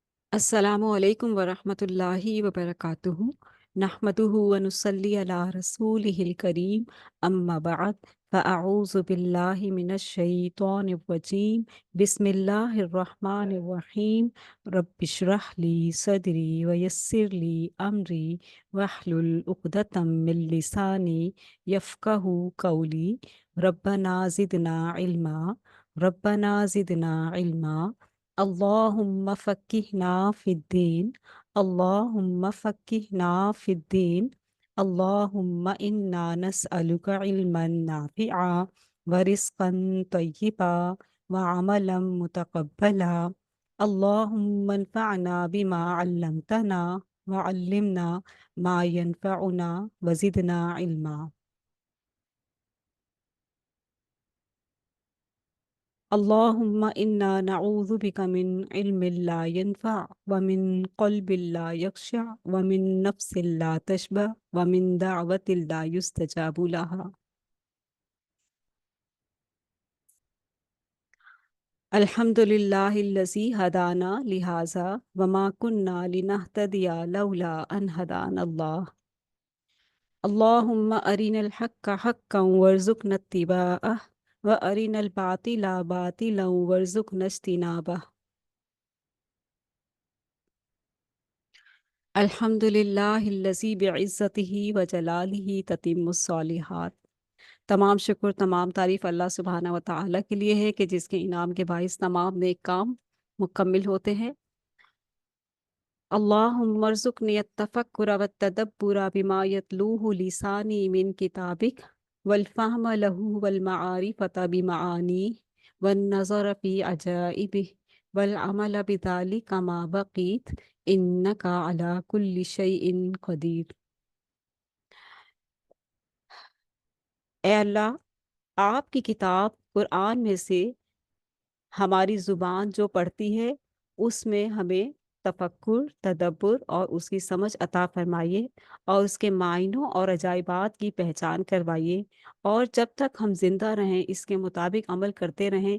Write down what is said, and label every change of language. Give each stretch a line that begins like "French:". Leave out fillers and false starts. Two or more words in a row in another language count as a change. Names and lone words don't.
Arabic: السلام عليكم ورحمة الله وبركاته نحمده ونصلي على رسوله الكريم أما بعد فأعوذ بالله من الشيطان الرجيم بسم الله الرحمن الرحيم رب اشرح لي صدري ويسر لي أمري واحلل عقدة من لساني يفقهوا قولي ربنا زدنا علما ربنا زدنا علما اللهم فقهنا في الدين اللهم فقهنا في الدين اللهم إنا نسألك علما نافعا ورزقا طيبا وعملا متقبلا اللهم انفعنا بما علمتنا وعلمنا ما ينفعنا وزدنا علما. اللهم إنا نعوذ بك من علم لا ينفع ومن قلب لا يخشع ومن نفس لا تشبع ومن دعوة لا يستجاب لها. الحمد لله الذي هدانا لهذا وما كنا لنهتدي لولا أن هدانا الله. اللهم أرنا الحق حقا وارزقنا اتباعه وأرنا الباطل باطلا وارزقنا اجتنابه. الحمد لله الذي بعزته وجلاله تتم الصالحات.
Urdu: تمام شکر تمام تعریف اللہ
Arabic: سبحانه وتعالى
Urdu: کے لیے ہے کہ جس کے انعام کے باعث تمام نیک کام مکمل ہوتے ہیں.
Arabic: اللهم ارزقني التفكر وتدبر بما يتلوه لساني من كتابك والفهم له والمعرفة بمعاني والنظر في عجائبه والعمل بذلك ما بقيت إنك على كل شيء قدير.
Urdu: اے اللہ، آپ کی کتاب قرآن میں سے ہماری زبان جو پڑھتی ہے اس میں ہمیں تفکر، تدبر اور اس کی سمجھ عطا فرمائیے اور اس کے معنوں اور عجائبات کی پہچان کروائیے، اور جب تک ہم زندہ رہیں اس کے مطابق عمل کرتے رہیں.